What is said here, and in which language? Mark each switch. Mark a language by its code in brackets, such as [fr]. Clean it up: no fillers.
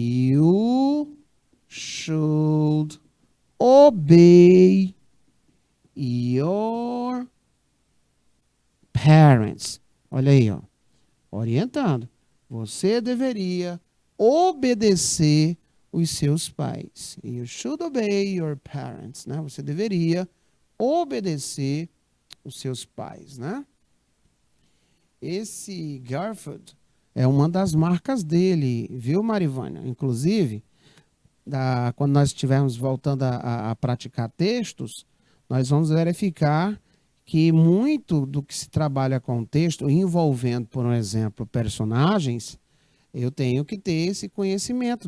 [en] You should obey your parents. [pt] Olha aí, ó. Orientando. Você deveria obedecer os seus pais. [en] You should obey your parents, né? [pt] Você deveria obedecer os seus pais, né? Esse Garfield é uma das marcas dele, viu, Marivânia? Inclusive, quando nós estivermos voltando a praticar textos, nós vamos verificar que muito do que se trabalha com texto, envolvendo, por exemplo, personagens, eu tenho que ter esse conhecimento.